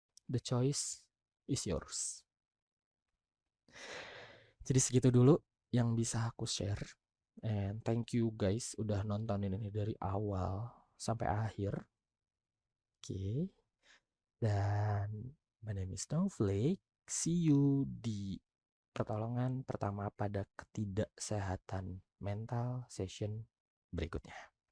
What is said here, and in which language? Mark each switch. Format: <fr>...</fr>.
<en>The choice is yours.</en> <id>Jadi segitu dulu yang bisa aku share.</id> <en>And thank you guys</en> <id>udah nontonin ini dari awal sampai akhir. Oke.</id> <en>Dan my name is Snowflake. See you</en> <id>di pertolongan pertama pada ketidaksehatan mental session berikutnya.</id>